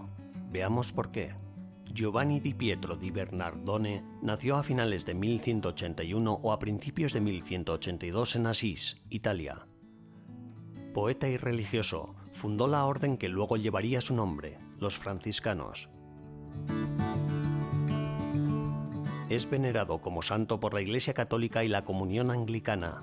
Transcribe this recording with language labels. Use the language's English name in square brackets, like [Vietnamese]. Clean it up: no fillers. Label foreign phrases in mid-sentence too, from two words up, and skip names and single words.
[Spanish] Veamos por qué. Giovanni di Pietro di Bernardone nació a finales de 1181 o a principios de 1182 en Asís, Italia. Poeta y religioso, fundó la orden que luego llevaría su nombre, los franciscanos. Es venerado como santo por la Iglesia Católica y la Comunión Anglicana.